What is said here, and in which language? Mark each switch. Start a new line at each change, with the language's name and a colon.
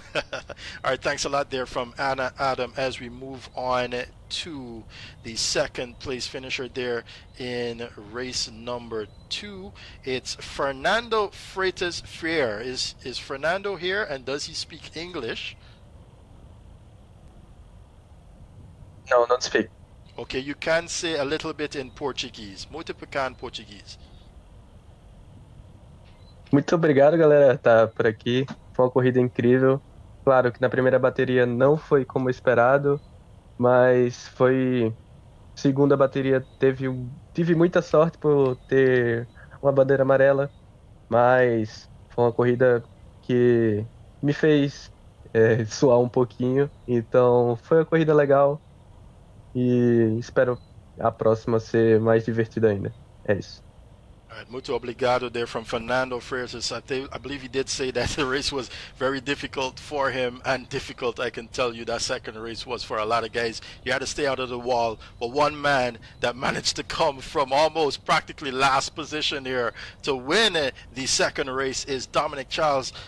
English: All right, thanks a lot there from Anna Adam as we move on to the second place finisher there in race number 2. It's Fernando Freitas Freire. Is Fernando here, and does he speak English? No, don't speak. Okay, you can say a little bit in Portuguese.
Portuguese: Muito pecan Portuguese. Muito obrigado, galera, tá por aqui. Foi uma corrida incrível. Claro que na primeira bateria não foi como esperado, mas foi. Segunda bateria tive muita sorte por ter uma bandeira amarela, mas foi uma corrida que me fez suar um pouquinho. Então foi uma corrida legal e espero a próxima ser mais divertida ainda. É isso.
English: All right,
Portuguese: muito obrigado
English: there from Fernando Freitas. I believe he did say that the race was very difficult for him, and difficult, I can tell you, that second race was for a lot of guys. You had to stay out of the wall, but one man that managed to come from almost practically last position here to win the second race is Dominic Charles.